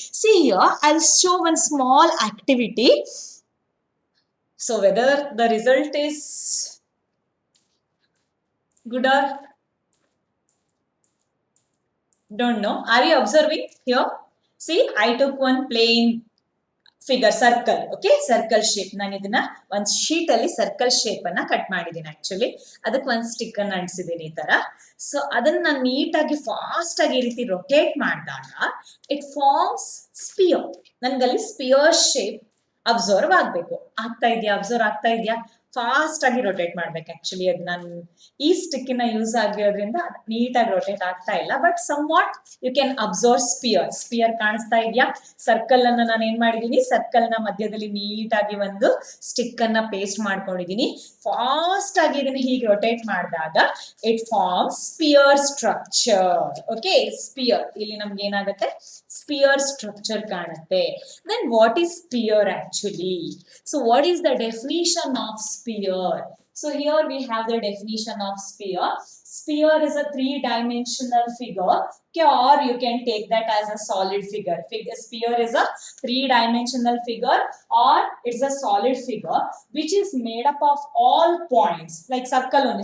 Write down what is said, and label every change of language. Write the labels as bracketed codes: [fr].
[en] See here, I'll show one small activity. So whether the result is good or don't know. Are you observing here? See, I took one plain figure circle, okay, circle shape. [kn] ನಾನು ಇದನ್ನ ಒಂದು sheet ಅಲ್ಲಿ circle shape ಅನ್ನ cut ಮಾಡಿದ್ದೀನಿ actually. ಅದಕ್ಕೆ ಒಂದು stick ಅನ್ನ ಅಂಟಿಸಿದ್ದೀನಿ ಈ ತರ. ಸೊ ಅದನ್ನ ನಾನು ನೀಟಾಗಿ ಫಾಸ್ಟ್ ಆಗಿ ಈ ರೀತಿ ರೊಟೇಟ್ ಮಾಡಿದಾಗ [en] It forms sphere. [kn] ನನ್ಗಲ್ಲಿ spear shape observe ಆಗ್ಬೇಕು. ಅಬ್ಸರ್ವ್ ಆಗ್ತಾ ಇದೆಯಾ? ಫಾಸ್ಟ್ ಆಗಿ ರೊಟೇಟ್ ಮಾಡ್ಬೇಕು ಆಕ್ಚುಲಿ. ಅದು ನಾನು ಈ ಸ್ಟಿಕ್ಕಿನ ಯೂಸ್ ಆಗಿರೋದ್ರಿಂದ ನೀಟಾಗಿ ರೊಟೇಟ್ ಆಗ್ತಾ ಇಲ್ಲ. [en] but some what you can observe spear [kn] ಕಾಣಿಸ್ತಾ ಇದೆಯಾ? ಸರ್ಕಲ್ ಅನ್ನ ನಾನು ಏನ್ ಮಾಡಿದೀನಿ, ಸರ್ಕಲ್ ನ ಮಧ್ಯದಲ್ಲಿ ನೀಟಾಗಿ ಒಂದು ಸ್ಟಿಕ್ ಅನ್ನ ಪೇಸ್ಟ್ ಮಾಡ್ಕೊಂಡಿದೀನಿ. ಫಾಸ್ಟ್ ಆಗಿ ಇದನ್ನ ಹೀಗೆ ರೊಟೇಟ್ ಮಾಡಿದಾಗ [en] It forms sphere structure. [kn] Okay, spear ಇಲ್ಲಿ ನಮ್ಗೆ ಏನಾಗುತ್ತೆ, ಸ್ಪಿಯರ್ ಸ್ಟ್ರಕ್ಚರ್ ಕಾಣುತ್ತೆ. [en] Then what is sphere actually? So what is the definition of sphere? So here we have the definition of sphere. Sphere is a three-dimensional figure, okay, or you can take that as a solid figure. Sphere is a three-dimensional figure or it's a solid figure which is made up of all points, like circle only.